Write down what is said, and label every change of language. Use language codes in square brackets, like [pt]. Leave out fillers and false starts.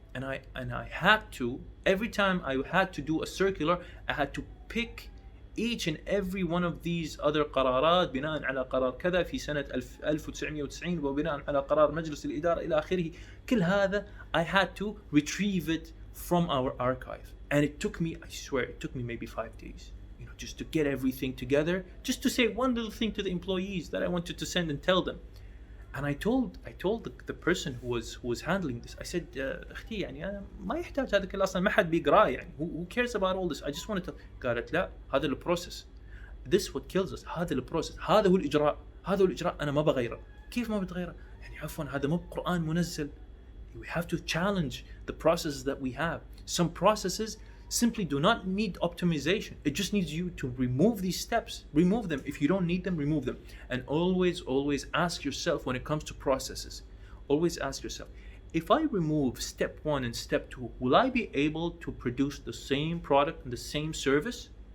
[en] And I had to, every time I had to do a circular, I had to pick each and every one of these other [ar] قرارات بناء على قرار كذا في سنة 1990 وبناء على قرار مجلس الإدارة إلى آخره. كل هذا [en] I had to retrieve it from our archive, and it took me, I swear, it took me maybe 5 days, just to get everything together, just to say one little thing to the employees that I wanted to send and tell them. And I told the person who was handling this, I said, [ar] أختي يعني أنا ما يحتاج هذا كله أصلا، ما حد بيقراه يعني. [en] Who cares about all this? I just wanted to. [ar] قالت لا، هذا البروسيس. [en] This what kills us. [ar] هذا البروسيس. هذا هو الإجراء. أنا ما بغيره. كيف ما بتغيره؟ يعني عفوا، هذا مو قرآن منزل. [en] We have to challenge the processes that we have. Some processes simply do not need optimization. It just needs you to remove these steps. Remove them. If you don't need them, remove them. And always ask yourself when it comes to processes. Always ask yourself, if I remove step 1 and step 2, will I be able to produce the same product and the same service?